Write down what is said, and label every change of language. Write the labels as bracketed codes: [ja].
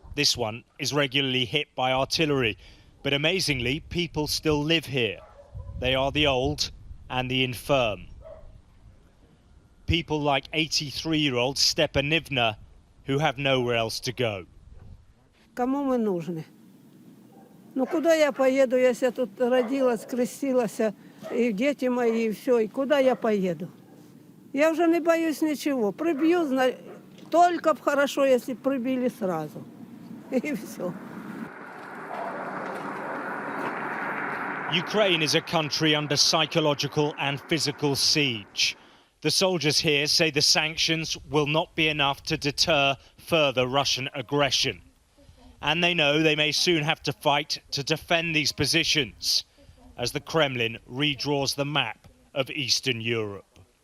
[en] This one is regularly hit by artillery, but amazingly, people still live here. They are the old and the infirm. People like 83-year-old Stepanivna, who have nowhere else to go. [ru] Кому мы нужны? Ну куда я поеду, если я тут родилась, крестилась, и дети мои, и все, и куда я поеду? Я уже не боюсь ничего. Прибью, только хорошо, если прибили сразу. И все. [en] Ukraine is a country under psychological and physical siege. The soldiers here say the sanctions will not be enough to deter further Russian aggression. And they know they may soon have to fight to defend these positions as the Kremlin redraws the map of Eastern Europe.